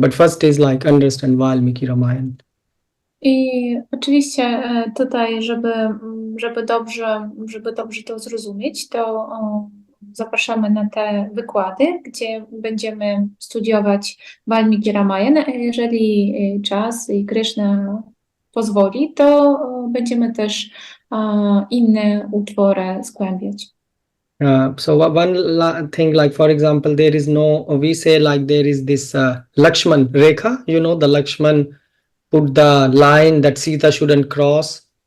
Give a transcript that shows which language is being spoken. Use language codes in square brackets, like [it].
[en] But first is like understand Valmiki Ramayana. [pl] I oczywiście tutaj, żeby dobrze to zrozumieć, to zapraszamy na te wykłady, gdzie będziemy studiować Valmiki Ramayana, a jeżeli czas i Krishna pozwoli, to będziemy też inne utwory zgłębiać. [en] So one thing, like for example, we say like there is this Lakshman Rekha, the Lakshman put the line that Sita shouldn't cross.